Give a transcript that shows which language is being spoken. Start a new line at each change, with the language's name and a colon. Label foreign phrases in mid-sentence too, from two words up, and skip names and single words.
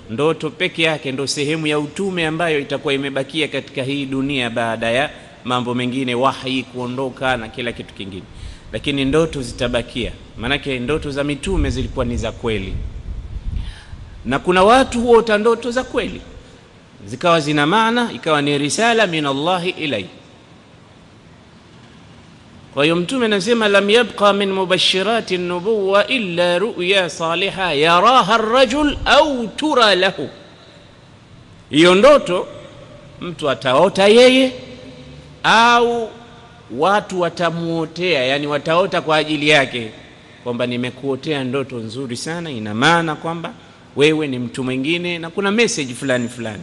Swahili: Ndoto peke yake ndo sehemu ya utume ambayo itakuwa imebakia katika hii dunia baada ya mambo mengine, wahi kuondoka na kila kitu kingine, lakini ndoto zitabakia. Manake ndoto za mitume zilikuwa ni za kweli, na kuna watu huota ndoto za kweli zikawa zina maana, ikawa ni
Arabic: رسالة من الله إليه.
Swahili: Kwa hiyo Mtume anasema,
Arabic: لم يبق من مبشرات النبوة إلا رؤيا صالحة يراها الرجل أو ترى له.
Swahili: Hiyo ndoto mtu ataota yeye au watu watamuotea, yani wataota kwa ajili yake kwamba nimekuotea ndoto nzuri sana, ina maana kwamba wewe ni mtu mwingine na kuna message fulani fulani.